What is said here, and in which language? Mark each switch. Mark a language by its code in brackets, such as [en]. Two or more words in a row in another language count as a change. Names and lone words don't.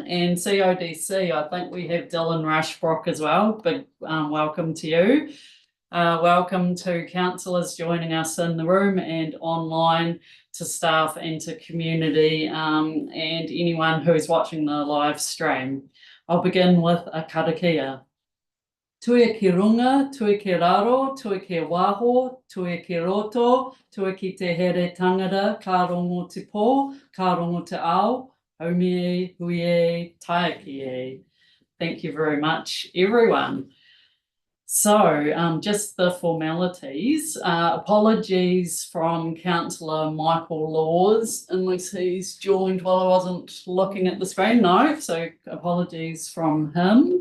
[en] And CODC, I think we have Dylan Rushbrook as well. Big welcome to you. Welcome to councillors joining us in the room and online, to staff and to community and anyone who is watching the live stream. I'll begin with a karakia. [mi] Tue ki runga, tue ki raro, tue ki waho, tue ki roto, tue ki te here tangata, ka rongo te pō, ka rongo te ao, haumie, huie, taiki. [en] Thank you very much, everyone. So just the formalities. Apologies from Councillor Michael Laws, unless he's joined while I wasn't looking at the screen. No, so apologies from him.